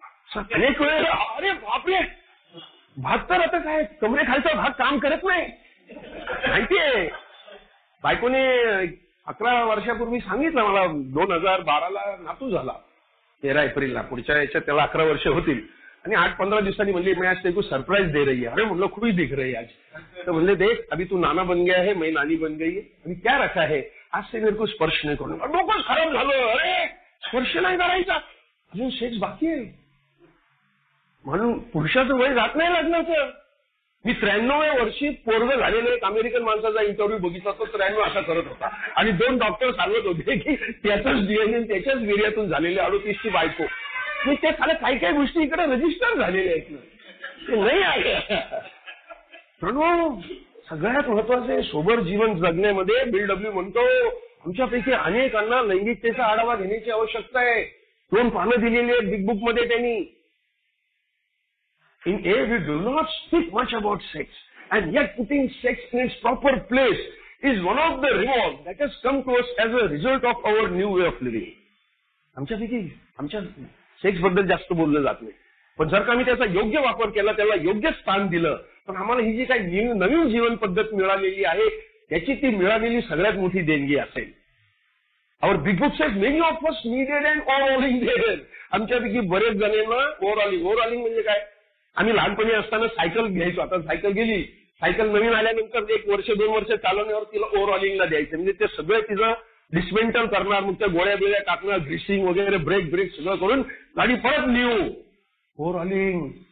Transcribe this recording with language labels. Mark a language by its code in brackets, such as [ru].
[mr] अनेक वेळेला अरे बापरे, भाग तर आता काय कमरेखालचा भाग काम करत नाही. माहितीये बायकोने 11 वर्षापूर्वी सांगितलं मला, 2012ला नातू झाला 13 एप्रिलला. पुढच्या याच्यात त्याला 11 वर्ष होतील. आणि 8-15 दिवसांनी म्हणली [hi] मैं आज तेको सरप्राईज दे रही है. [mr] अरे म्हणलं [hi] खुश दिख रही आज. [mr] तो म्हणले [hi] देख अभी तू नाना बन गया है, मैं नानी बन गई है, अभी क्या रखा है, आज से मेरे को स्पर्श नहीं करूंगा. [mr] डोकं खराब झालं. अरे स्पर्श नाही करायचा, अजून सेक्स बाकी आहे. म्हणून पुरुषाचं वय जात नाही लग्नाचं. मी 93व्या वर्षी पोरगं झालेलं एक अमेरिकन माणसाचा इंटरव्ह्यू बघितला. तो 93 असा करत होता आणि 2 डॉक्टर सांगत होते की त्याचाच डीएनए त्याच्याच वीर्यातून झालेले 38ची बायको. मी ते खाली काही काही गोष्टी इकडे रजिस्टर झालेल्या आहेत ना, ते नाही आहे. म्हणून सगळ्यात महत्वाचं आहे सोबर जीवन जगण्यामध्ये. बिल डब्ल्यू म्हणतो आमच्यापैकी अनेकांना लैंगिकतेचा आढावा घेण्याची आवश्यकता आहे. 2 पानं दिलेली आहेत बिग बुक मध्ये त्यांनी. [en] In A, we do not speak much about sex, and yet putting sex in its proper place is one of the rewards that has come to us as a result of our new way of living. [mr] आमच्यापैकी आमच्या sex बद्दल जास्त बोललं जात नाही, पण जर का आम्ही त्याचा योग्य वापर केला, त्याला योग्य स्थान दिलं, तर आम्हाला ही जी काही नवीन जीवन पद्धत मिळालेली आहे त्याची ती मिळालेली सगळ्यात मोठी देणगी असेल. [en] Our big book says many of us needed an overhauling there. [mr] आमच्यापैकी बरेच जणांना ओव्हरऑलिंग म्हणजे काय, आम्ही लहानपणी असताना सायकल घ्यायचो. आता सायकल गेली, सायकल नवीन आल्यानंतर 1 वर्ष 2 वर्ष चालवण्यावर तिला ओव्हरऑलिंगला द्यायचं. म्हणजे ते सगळं तिचं डिस्मेंटल करणार, मग त्या गोळ्या बिळ्या टाकणार, ग्रीसिंग वगैरे, ब्रेक सगळं करून गाडी परत न्यू ओव्हरऑलिंग.